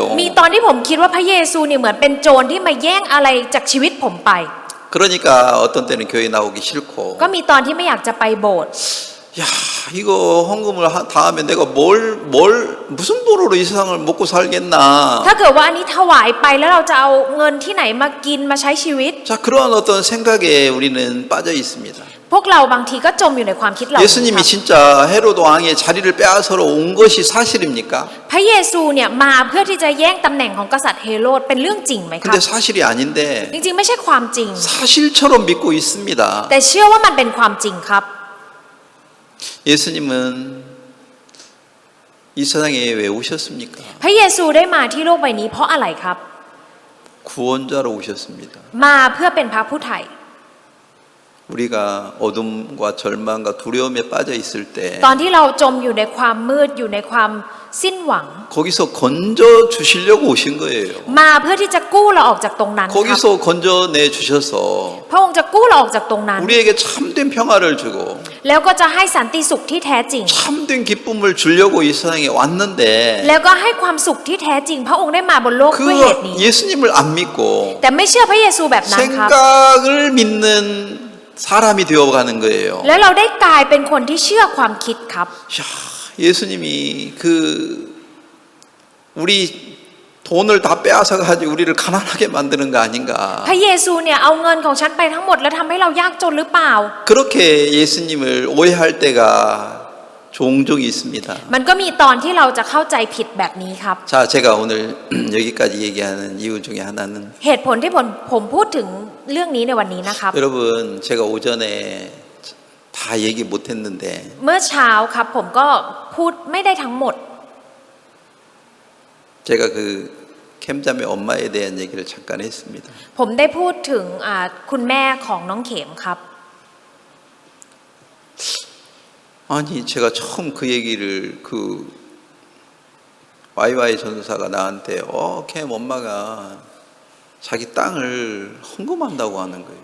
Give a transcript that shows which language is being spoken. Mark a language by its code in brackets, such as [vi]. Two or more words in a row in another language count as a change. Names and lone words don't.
[th] มีตอนที่ผมคิดว่าพระเยซูเนี่ยเหมือนเป็นโจรที่มาแย่งอะไรจากชีวิตผมไป [ko] 그러니까 어떤 때는 교회 나오기 싫고 [th] ก็มีตอนที่ไม่อยากจะไปโบสถ์ [ko] 야 이거 헌금을 다 하면 내가 무슨 돈으로 이 세상을 먹고 살겠나. [th] ถ้าเกิดว่าอันนี้ถวายไปแล้วเราจะเอาเงินที่ไหนมากินมาใช้ชีวิต [ko] 자 그러한 어떤 생각에 우리는 빠져 있습니다. [th] พวกเราบางทีก็จมอยู่ในความคิดเหล่านี้ [ko] 예수님이 [th] ครับ [ko] 진짜 헤롯 왕의 자리를 빼앗으러 온 것이 사실입니까? [th] พระเยซูเนี่ยมาเพื่อที่จะแย่งตำแหน่งของกษัตริย์เฮโรดเป็นเรื่องจริงไหมครับ [ko] 근데 사실이 아닌데 [th] จริงๆไม่ใช่ความจริง [ko] 사실처럼 믿고 있습니다. [th] แต่เชื่อว่ามันเป็นความจริงครับ [ko] 예수님은 이 세상에 왜 오셨습니까? [th] พระเยซูได้มาที่โลกใบนี้เพราะอะไรครับ [ko] 구원자로 오셨습니다. [th] มาเพื่อเป็นพระผู้ไถ่ [ko] 우리가 어둠과 절망과 두려움에 빠져 있을 때 [th] ตอนที่เราจมอยู่ในความมืดอยู่ในความสิ้นหวัง [ko] 거기서 건져 주시려고 오신 거예요. [th] มาเพื่อที่จะกู้เราออกจากตรงนั้นครับ [ko] 거기서 건져내 주셔서 [th] พระองค์จะกู้เราออกจากตรงนั้น [ko] 우리에게 참된 평화를 주고 [th] แล้วก็จะให้สันติสุขที่แท้จริง [ko] 참된 기쁨을 주려고 이 세상에 왔는데 [th] แล้วก็ให้ความสุขที่แท้จริง พระองค์ได้มาบนโลกด้วยเหตุ [ko] 그 [th] นี้ [ko] 예수님을 안 믿고 [th] แต่ไม่เชื่อพระเยซูแบบนั้นครับ [ko] 생각을 믿는 사람이 되어가는 거예요. [th] แล้วเราได้กลายเป็นคนที่เชื่อความคิดครับ [ko] 야, 예수님이 우리 돈을 다 빼앗아 가지고 우리를 가난하게 만드는 거 아닌가? [th] พระเยซูเนี่ยเอาเงินของฉันไปทั้งหมดแล้วทำให้เรายากจนหรือเปล่า [ko] 그렇게 예수님을 오해할 때가 종종 있습니다. [th] มันก็มีตอนที่เราจะเข้าใจผิดแบบนี้ครับ [ko] 자, 제가 오늘 여기까지 얘기하는 이유 중에 하나는 [th] เหตุผลที่ผมพูดถึงเรื่องนี้ในวันนี้นะครับ [ko] 여러분 제가 오전에 다 얘기 못했는데 [th] เมื่อเช้าครับผมก็พูดไม่ได้ทั้งหมด [ko] 제가 그 캠자매 엄마에 대한 얘기를 잠깐 했습니다. [th] ผมได้พูดถึงคุณแม่ของน้องเข็มครับ [ko] 아니 제가 처음 그 얘기를 그 YY 전도사가 나한테 캠 엄마가 자기 땅을 헌금한다고 하는 거예요.